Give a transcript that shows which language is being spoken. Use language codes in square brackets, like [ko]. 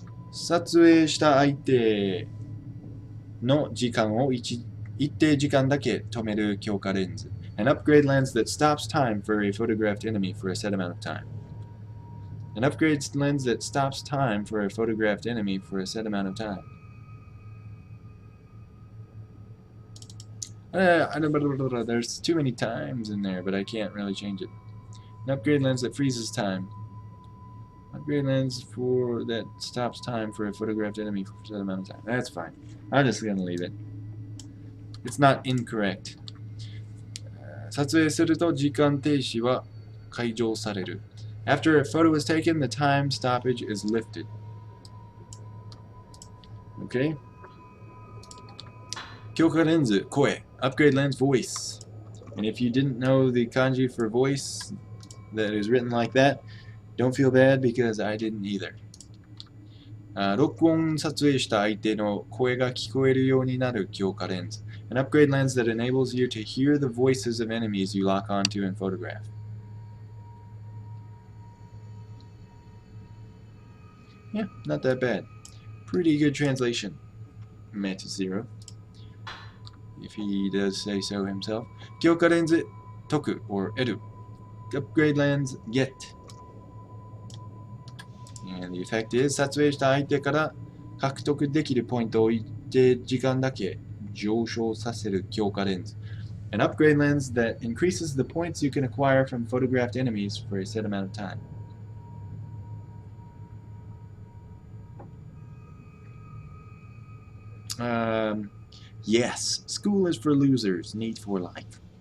[ja] 撮影した相手の時間を一定時間だけ止める強化レンズ. [en] An upgrade lens that stops time for a photographed enemy for a set amount of time. An upgrade lens that stops time for a photographed enemy for a set amount of time. There's too many times in there, but I can't really change it. An upgrade lens that freezes time. Upgrade lens that stops time for a photographed enemy for a set amount of time. That's fine. I'm just gonna leave it. It's not incorrect. [ja] 撮影すると時間停止は解除される. [en] After a photo is taken, the time stoppage is lifted. Okay. Kyoka Lenzu, Koi. Upgrade lens voice. And if you didn't know the kanji for voice that is written like that, don't feel bad because I didn't either. [ja] 録音撮影した相手の声が聞こえるようになる強化レンズ. [en] An upgrade lens that enables you to hear the voices of enemies you lock onto and photograph. Yeah, not that bad. Pretty good translation. Meta Zero, if he does say so himself. Kyoka lens toku or edu. Upgrade lens get. And the effect is [ja] 撮影した相手から獲得できるポイントを一定時間だけ上昇させる強化レンズ. [en] An upgrade lens that increases the points you can acquire from photographed enemies for a set amount of time. Yes, school is for losers, neat for life.